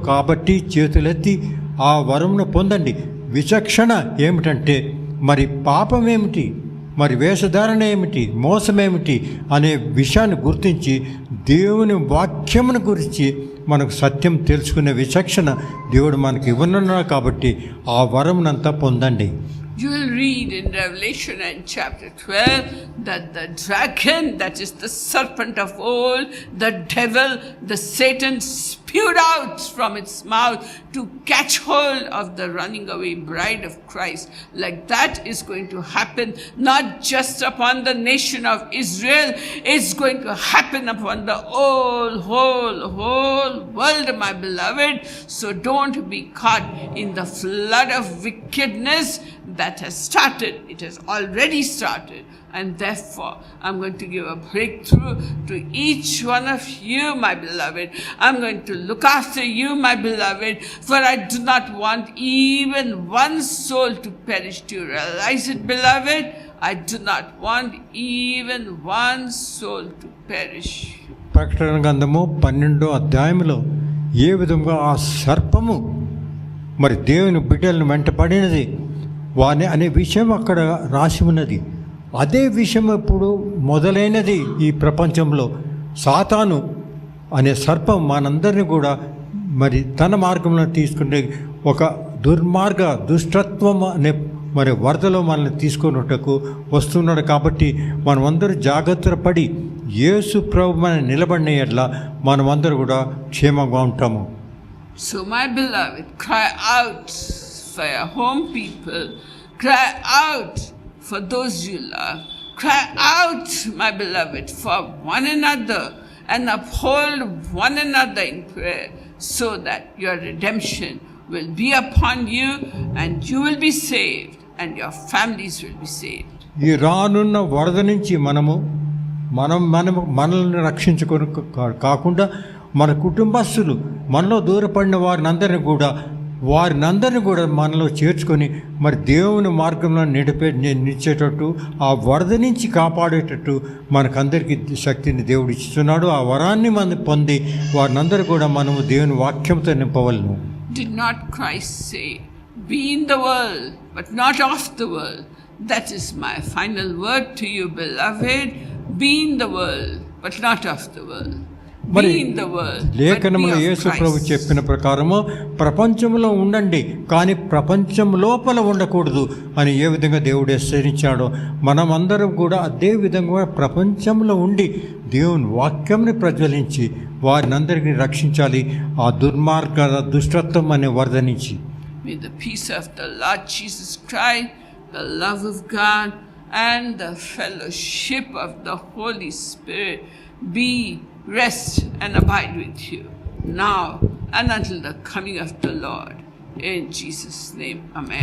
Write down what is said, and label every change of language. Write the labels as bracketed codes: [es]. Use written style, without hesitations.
[te] కాబట్టి చేతులెత్తి ఆ వరమును పొందండి. విచక్షణ ఏమిటంటే మరి పాపం ఏమిటి, మరి వేషధారణ ఏమిటి, మోసమేమిటి అనే విషయాన్ని గుర్తించి దేవుని వాక్యమును గురించి మనకు సత్యం తెలుసుకునే విచక్షణ దేవుడు మనకి ఇవ్వనున్నాడు. కాబట్టి ఆ వరమునంతా పొందండి. [en] You will read in Revelation and chapter 12 that the dragon, that is the serpent of old, the devil, the Satan, spewed out from its mouth to catch hold of the running away bride of Christ. Like that is going to happen not just upon the nation of Israel, it's going to happen upon the whole world, my beloved. So don't be caught in the flood of wickedness that has started. It has already started. And therefore, I'm going to give a breakthrough to each one of you, my beloved. I'm going to look after you, my beloved, for I do not want even one soul to perish. Do you realize it, beloved? I do not want even one soul to perish. [te] ప్రకటన గ్రంథము 12వ అధ్యాయంలో ఏ విధంగా ఆ సర్పము మరి దేవుని బిడ్డలను వెంటపడినది వాని అనే విషయం అక్కడ రాసి ఉన్నది. అదే విషయం ఇప్పుడు మొదలైనది ఈ ప్రపంచంలో. సాతాను అనే సర్పం మనందరినీ కూడా మరి తన మార్గంలో తీసుకునే ఒక దుష్టత్వం అనే మరి వరదలో మనల్ని తీసుకున్నట్టుకు వస్తున్నాడు. కాబట్టి మనమందరూ జాగ్రత్త పడి యేసు ప్రభు మన నిలబడిన ఎట్లా మనమందరూ కూడా క్షేమంగా ఉంటాము. [en] So my beloved, cry out for your home people, cry out for those you love, cry out, my beloved, for one another, and uphold one another in prayer, so that your redemption will be upon you, and you will be saved, and your families will be saved. [te] ఈ రానున్న వరద నుంచి మనము మనల్ని రక్షించుకొని కాకుండా మన కుటుంబస్తులు, మనలో దూరపడిన వారినందరినీ కూడా మనలో చేర్చుకొని మరి దేవుని మార్గంలో నిలిచేటట్టు, ఆ వరద నుంచి కాపాడేటట్టు మనకందరికీ శక్తిని దేవుడు ఇస్తున్నాడు. ఆ వరాన్ని మనం పొంది వారినందరూ కూడా మనము దేవుని వాక్యంతో నింపవలను. [en] Did not Christ say, "Be in the world, but not of the world"? That is my final word to you, beloved. Be in the world, but not of the world. [te] మరి [en] Be in the world, [te] లేఖనములో [en] but be of [te] Yesu Prabhu [en] Christ. [te] చెప్పిన ప్రకారము ప్రపంచంలో ఉండండి, కానీ ప్రపంచం లోపల ఉండకూడదు అని ఏ విధంగా దేవుడు హెచ్చరించాడో మనమందరం కూడా అదే విధంగా ప్రపంచంలో ఉండి దేవుని వాక్యంని ప్రజ్వలించి వారినందరికీ రక్షించాలి ఆ దుష్టత్వం అనే వరద నుంచి. [en] May the peace of the Lord Jesus Christ, the love of God, and the fellowship of the Holy Spirit be, rest, and abide with you now and until the coming of the Lord. In Jesus' name, amen.